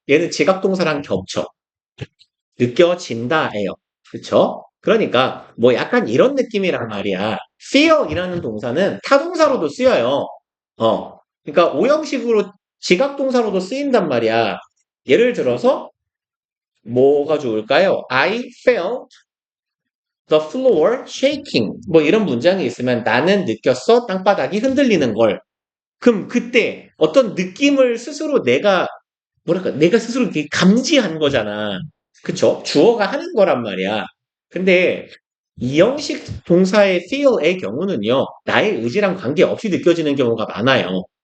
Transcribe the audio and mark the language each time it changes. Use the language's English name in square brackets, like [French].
[Korean] 얘는 지각동사랑 겹쳐. 느껴진다예요. 그쵸? 그러니까 뭐 약간 이런 느낌이란 말이야. feel이라는 동사는 타동사로도 쓰여요. 그러니까 오형식으로 지각동사로도 쓰인단 말이야. 예를 들어서 뭐가 좋을까요? [English] I felt the floor shaking. [Korean] 뭐 이런 문장이 있으면 나는 느꼈어 땅바닥이 흔들리는 걸. 그럼 그때 어떤 느낌을 스스로 내가 스스로 이렇게 감지한 거잖아. 그쵸? 주어가 하는 거란 말이야. 근데 이형식 동사의 feel의 경우는요, 나의 의지랑 관계없이 느껴지는 경우가 많아요.